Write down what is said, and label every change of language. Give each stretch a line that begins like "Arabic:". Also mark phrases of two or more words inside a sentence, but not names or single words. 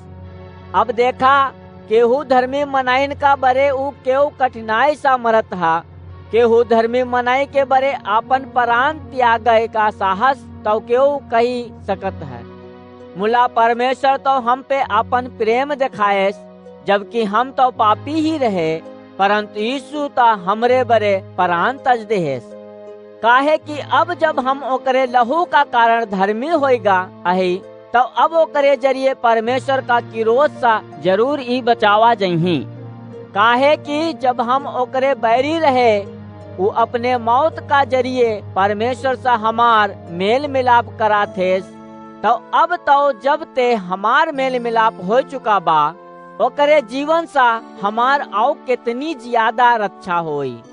Awadhi: अब देखा केहू धर्मी मनाइन का बरे ऊ केहू कठिनाई सा मरत हा, केहू धर्मी मनाई के बरे आपन प्राण त्यागे का साहस तो केहू कही सकत है। मुला परमेश्वर तो हम पे आपन प्रेम दिखाए, जबकि हम तो पापी ही रहे, परंतु यीशु ता हमरे बरे प्राण तज देहेस। काहे कि अब जब हम ओकरे लहू का कारण धर्मी होएगा अही, तो अब ओकरे जरिए परमेश्वर का किरोध सा जरूर ही बचावा जही। काहे कि जब हम ओकरे बैरी रहे वो अपने मौत का जरिए परमेश्वर सा हमार मेल मिलाप करा थे, तो अब तो जब ते हमार मेल मिलाप हो चुका बा ओकरे जीवन सा हमार आओ कितनी ज्यादा रक्षा होई।